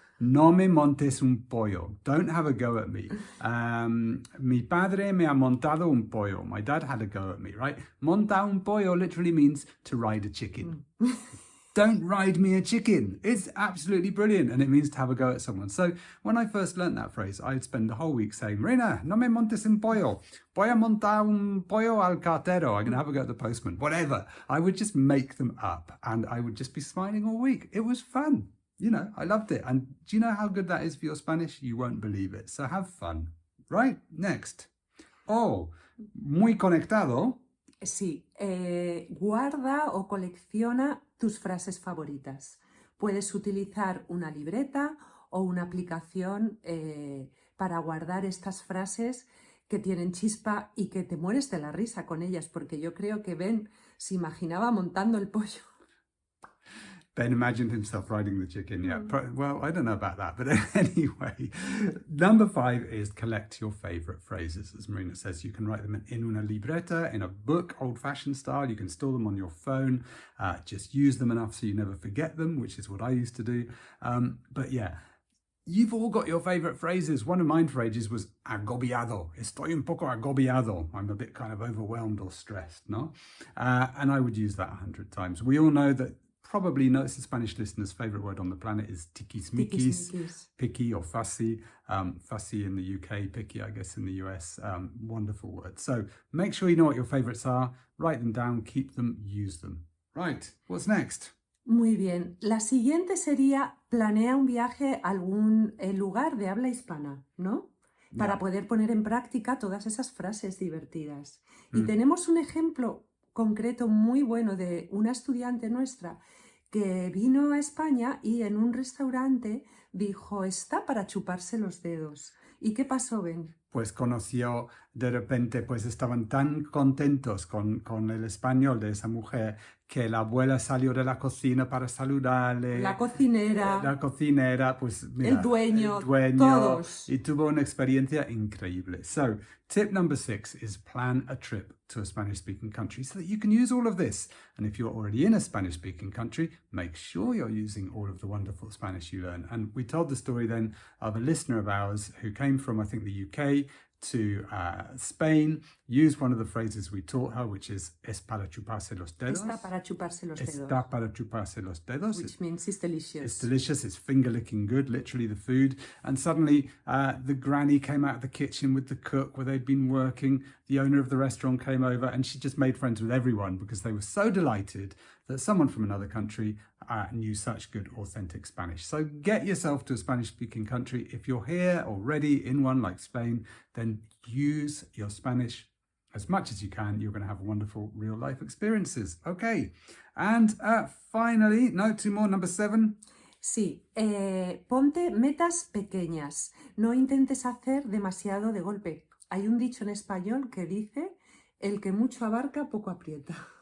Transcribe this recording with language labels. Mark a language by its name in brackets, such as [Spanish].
[Spanish] No me montes un pollo. [English] Don't have a go at me. [Spanish] Mi padre me ha montado un pollo. [English] My dad had a go at me, right? [Spanish] Monta un pollo [English] literally means to ride a chicken. Don't ride me a chicken. It's absolutely brilliant. And it means to have a go at someone. So when I first learned that phrase, I'd spend the whole week saying, Marina, [Spanish] no me montes un pollo. Voy a montar un pollo al cartero. [English] I'm going to have a go at the postman. Whatever. I would just make them up and I would just be smiling all week. It was fun. You know, I loved it. And do you know how good that is for your Spanish? You won't believe it. So have fun. Right? Next. [Spanish] Oh, muy conectado. Sí, guarda o colecciona tus frases favoritas. Puedes utilizar una libreta o una aplicación para guardar estas frases que tienen chispa y que te mueres de la risa con ellas, porque yo creo que Ben se imaginaba montando el pollo. [English] Ben imagined himself riding the chicken. Yeah. Well, I don't know about that. But anyway, number 5 is collect your favorite phrases. As Marina says, you can write them in [Spanish] una libreta, [English] in a book, old-fashioned style. You can store them on your phone. Just use them enough so you never forget them, which is what I used to do. But yeah, you've all got your favorite phrases. One of mine for ages was agobiado. [Spanish] Estoy un poco agobiado. [English] I'm a bit kind of overwhelmed or stressed, no? And I would use that 100 times. We all know that probably most of Spanish listeners' favorite word on the planet is tiquismiquis, picky or fussy. Fussy in the UK, picky, I guess, in the US. Wonderful word. So make sure you know what your favorites are. Write them down, keep them, use them. Right, what's next? [Spanish] Muy bien. La siguiente sería planea un viaje a algún lugar de habla hispana, ¿no? Para poder poner en práctica todas esas frases divertidas. Y tenemos un ejemplo concreto muy bueno de una estudiante nuestra que vino a España y en un restaurante dijo, está para chuparse los dedos. ¿Y qué pasó, Ben? Pues conoció, de repente, pues estaban tan contentos con el español de esa mujer que la abuela salió de la cocina para saludarle. La cocinera. La cocinera, pues mira, el dueño, todos. Y tuvo una experiencia increíble. [English] So, tip number 6 is plan a trip to a Spanish-speaking country so that you can use all of this. And if you're already in a Spanish-speaking country, make sure you're using all of the wonderful Spanish you learn. And we told the story then of a listener of ours who came from, I think, the UK to Spain, used one of the phrases we taught her, which is [Spanish] es para chuparse los dedos. Está para chuparse los dedos. Está para chuparse los dedos. [English] Which means it's delicious. It's delicious. It's finger licking good, literally the food. And suddenly the granny came out of the kitchen with the cook where they'd been working. The owner of the restaurant came over and she just made friends with everyone because they were so delighted that someone from another country knew such good, authentic Spanish. So get yourself to a Spanish-speaking country. If you're here already in one like Spain, then use your Spanish as much as you can. You're going to have wonderful real-life experiences. Okay. And finally, no, 2 more, number 7. [Spanish] Sí, ponte metas pequeñas. No intentes hacer demasiado de golpe. Hay un dicho en español que dice, el que mucho abarca, poco aprieta.